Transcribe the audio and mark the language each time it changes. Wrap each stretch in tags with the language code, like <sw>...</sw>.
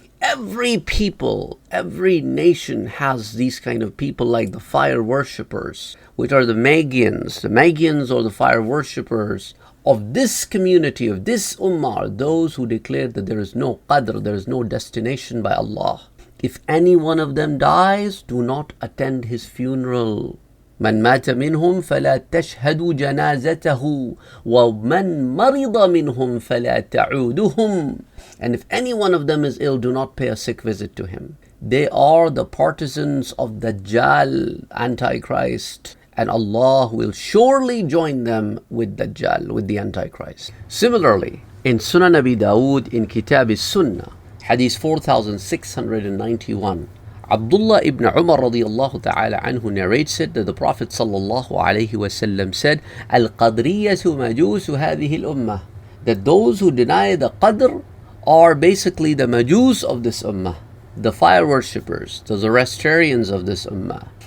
<en>Every people, every nation has these kind of people like the fire worshippers, which are the Magians. The Magians or the fire worshippers of this community, of this ummah, are those who declare that there is no qadr, there is no destination by Allah. If any one of them dies, do not attend his funeral.</en> <ar>من مات منهم فلا تشهدوا جنازته ومن مرض منهم فلا تعودهم.</ar> <en>And if any one of them is ill, do not pay a sick visit to him. They are the partisans of Dajjal, Antichrist, and Allah will surely join them with Dajjal, with the Antichrist. Similarly, in Sunan Abi Dawood, in Kitab As-Sunnah, Hadith 4691, Abdullah ibn Umar radiyallahu ta'ala anhu narrates it, that the Prophet sallallahu alayhi wasallam said,</en> <ar>Al-Qadriyatu majusu hadhihi al-ummah,</ar> <en>that those who deny the Qadr are basically the Majus of this ummah, the fire worshippers, the Zoroastrians of this ummah.</en>